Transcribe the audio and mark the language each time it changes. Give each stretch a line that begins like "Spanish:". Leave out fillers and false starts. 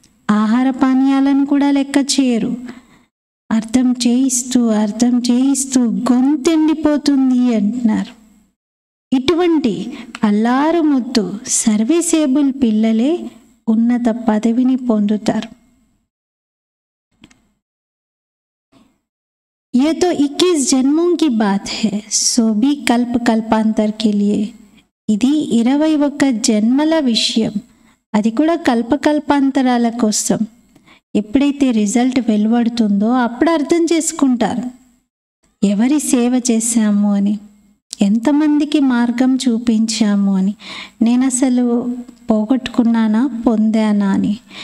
Telugu: ఆహార పానీయాలను కూడా లెక్క చేయరు. అర్థం చేయిస్తూ గొంతెండిపోతుంది అంటున్నారు. ఇటువంటి అల్లారు ముద్దు సర్వీసేబుల్ పిల్లలే ఉన్నత పదవిని పొందుతారు.
Hindi: ये तो 21 जन्मों की बात है, सो भी कल्प कल्पांतर के लिए.
Telugu: ఇది 21 జన్మల విషయం, అది కూడా కల్పకల్పాంతరాల కోసం. ఎప్పుడైతే రిజల్ట్ వెలువడుతుందో అప్పుడు అర్థం చేసుకుంటారు ఎవరి సేవ చేశాము అని, ఎంతమందికి మార్గం చూపించాము అని, నేను అసలు పోగొట్టుకున్నానా పొందానా అని.